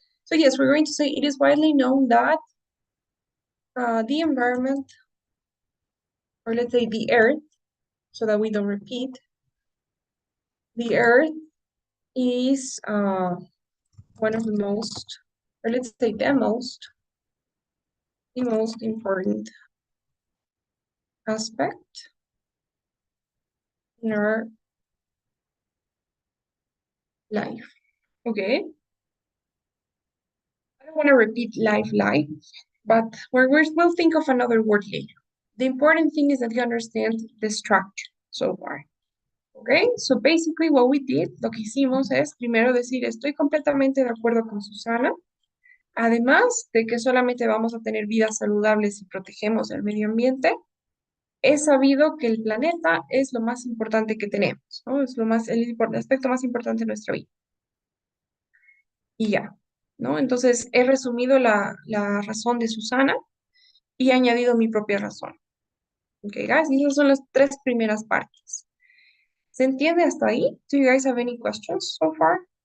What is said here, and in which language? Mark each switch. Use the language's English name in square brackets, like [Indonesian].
[English] So yes, we're going to say it is widely known that the environment, or let's say the earth, so that we don't repeat, the earth is one of the most, or let's say the most important aspect in our life. Okay. I don't want to repeat life, but we'll think of another word later. The important thing is that you understand the structure so far. Okay, so basically what we did, [Spanish] lo que hicimos es primero decir, estoy completamente de acuerdo con Susana, además de que solamente vamos a tener vidas saludables si protegemos el medio ambiente, es sabido que el planeta es lo más importante que tenemos, ¿no? Es el aspecto más importante de nuestra vida. Y ya, ¿no? Entonces he resumido la razón de Susana y he añadido mi propia razón. [English] Ok, guys, [Spanish] esas son las tres primeras partes. ¿Se entiende hasta ahí? [English] Do you guys have any questions so far?